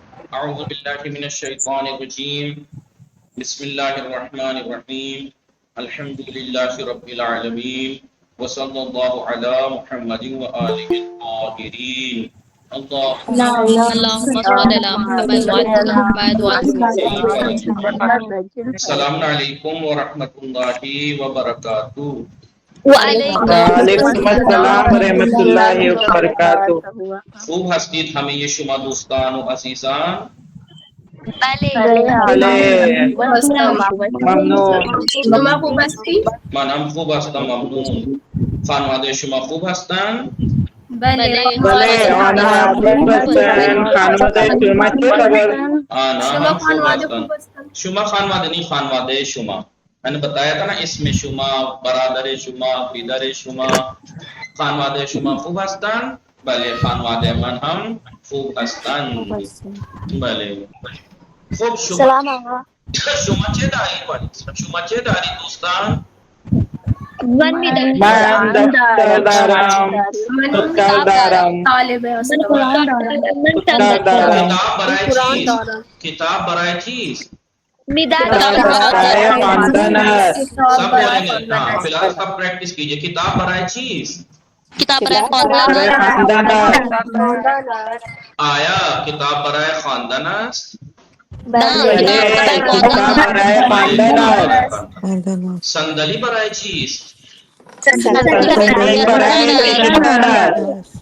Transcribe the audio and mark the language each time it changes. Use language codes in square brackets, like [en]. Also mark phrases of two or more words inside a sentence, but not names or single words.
[ar] اعوذ باللہ من الشیطان الرجیم بسم اللہ الرحمن الرحیم الحمد للہ رب العالمین وصلی اللہ علی محمد وآلہ الطاہرین اللهم صل على محمد وعلى محمد السلام علیکم ورحمۃ اللہ وبرکاتہ. وعلیکم السلام ورحمۃ اللہ وبرکاتہ. [fa] خوب ہستید ہمیں یہ شما دوستان و عزیزان. ممنون. منم خوب هستم ممنون. خانواده شما خوب هستن؟ بله بله آنها خوب هستند. خانواده شما چه خبر؟ آنها هم خوب هستن. شما خانواده نہیں خانواده شما. [ur] میں نے بتایا تھا نا [fa] اسم شما، برادر شما، پدر شما. خانواده شما خوب هستن؟ بله خانواده من هم خوب هستن. بله خوب شما چه داری؟ شما چه داری دوستان؟ من دفتر دارم، دفتر دارم، دفتر دارم. کتاب برای چیست؟ برای خواندن است. [ur] سب بولیں گے. ہاں فی الحال سب پریکٹس کیجئے. [fa] کتاب برای چیست؟ کتاب برای برای خواندن است. آیا کتاب برای خواندن است؟ کتاب برای خواندن است. صندلی برای چیست؟ صندلی برای نشستن است.